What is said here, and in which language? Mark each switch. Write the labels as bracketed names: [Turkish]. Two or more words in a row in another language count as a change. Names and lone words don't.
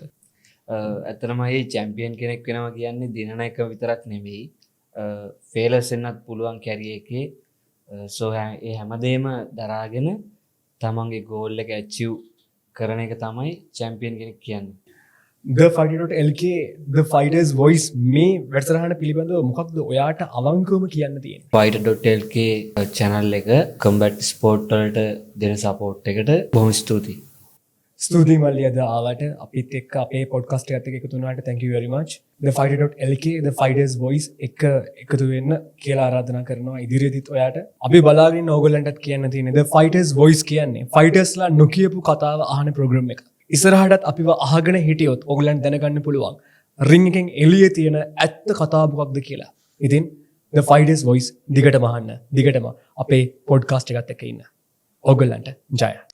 [Sinhala] ඇත්තටම මේ චැම්පියන් කෙනෙක් වෙනවා කියන්නේ දිනන එක විතරක් නෙමෙයි. ෆේලර්ස් වෙන්නත් පුළුවන් කැරියර් එකේ. සෝ ඒ හැමදේම දරාගෙන තමන්ගේ ගෝල් එක ඇචීව් කරන එක තමයි චැම්පියන් කෙනෙක් කියන්නේ. thefighter.lk the fighters voice මේ වැඩසටහන පිළිබඳව මොකක්ද ඔයාට අවංකවම කියන්න තියෙන්නේ? fighter.lk channel එක [English] combat sport [Sinhala] වලට දෙන support එකට බොහොම ස්තුතියි. ස්තුතියි මල්ලි අද ආවට අපිත් එක්ක අපේ පොඩ්කාස්ට් එකත් එක්ක එකතු වුණාට [English] thank you very much. [Sinhala] The fighter.lk the fighters voice එක එකතු වෙන්න කියලා ආරාධනා කරනවා ඉදිරියේදීත් ඔයාට. අපි බලාගෙන ඉන්න ඕගොල්ලන්ටත් කියන්න තියෙන්නේ the fighters voice කියන්නේ fightersලා නොකියපු කතාව අහන ප්‍රෝග්‍රෑම් එක. ඉස්සරහටත් අපිව අහගෙන හිටියොත් ඕගොල්ලන්ට දැනගන්න පුළුවන් රින් එකෙන් එළියේ තියෙන ඇත්ත කතාව මොකක්ද කියලා. ඉතින් the fighters voice දිගටම අහන්න. දිගටම අපේ පොඩ්කාස්ට් එකත් එක්ක ඉන්න. ඕගොල්ලන්ට ජය.